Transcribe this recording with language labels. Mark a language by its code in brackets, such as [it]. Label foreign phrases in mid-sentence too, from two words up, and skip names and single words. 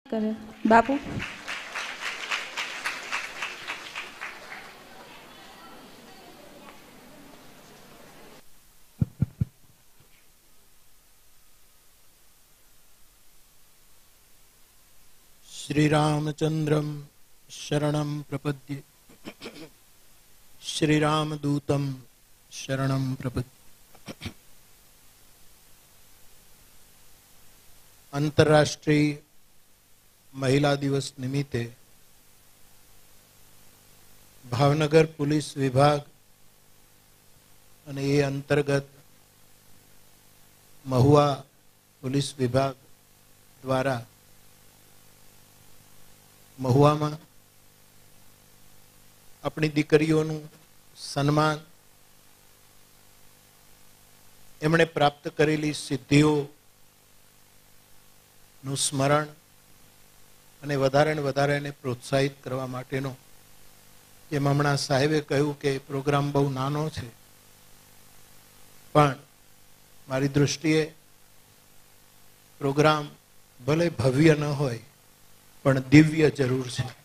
[gu] કરે બાપુ. [sa] श्री रामचंद्रम शरणं प्रपद्ये श्री रामदूतम शरणं प्रपद्ये. [gu] આંતરરાષ્ટ્રીય મહિલા દિવસ નિમિત્તે ભાવનગર પોલીસ વિભાગ અને એ અંતર્ગત મહુવા પોલીસ વિભાગ દ્વારા મહુવામાં આપણી દીકરીઓનું સન્માન, એમણે પ્રાપ્ત કરેલી સિદ્ધિઓનું સ્મરણ અને વધારે ને વધારે એને પ્રોત્સાહિત કરવા માટેનો, જેમ હમણાં સાહેબે કહ્યું કે પ્રોગ્રામ બહુ નાનો છે, પણ મારી દૃષ્ટિએ પ્રોગ્રામ ભલે ભવ્ય ન હોય પણ દિવ્ય જરૂર છે.